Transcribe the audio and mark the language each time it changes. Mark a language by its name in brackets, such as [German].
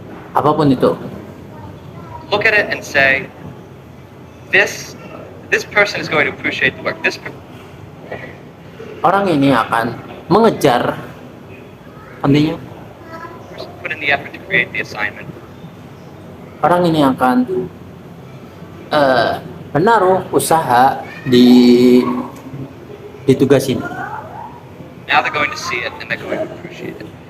[Indonesian] apapun itu. [English] Look at it and say, this person is going to appreciate the work. [Indonesian] Orang ini akan mengejar, [English] continue. Person put in the effort to create the assignment. [Indonesian] Orang ini akan menaruh usaha di tugas ini. [English] Now they're going to see it and they're going to appreciate it.